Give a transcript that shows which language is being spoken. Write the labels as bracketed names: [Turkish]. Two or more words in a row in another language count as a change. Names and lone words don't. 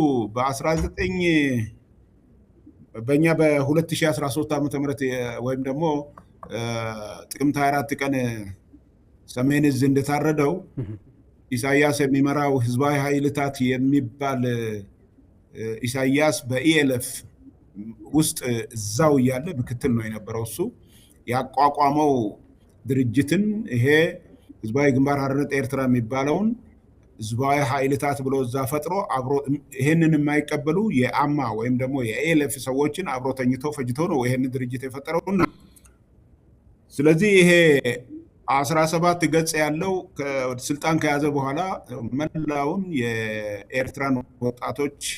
[Amharic] በእኛ በ2013 ዓመተ ምህረት ወይም ደግሞ ጥቅምት 24 ቀን ሰሜን ዕዝ እንደታረደው ኢሳያስ የሚመራው ህዝባዊ ኃይልታት የሚባል ኢሳያስ በኢኤልኤፍ ውስጥ እዛው እያለ ምክትል ነው የነበረው። እሱ ያቋቋመው ድርጅትን ይሄ ህዝባዊ ግንባር ሓርነት ኤርትራ የሚባለውን ህዝባዊ ኃይልታት ብሎ እዛ ፈጥሮ አብሮ ይሄንን የማይቀበሉ የአማ ወይም ደግሞ የኢኤልኤፍ ሰዎችን አብሮ ተኝቶ ፈጅቶ ነው ይሄን ድርጅት የፈጠረውና ስለዚህ ይሄ 17 ገጽ ያለው ስልጣን ከያዘ በኋላ መላውን የኤርትራን ወጣቶች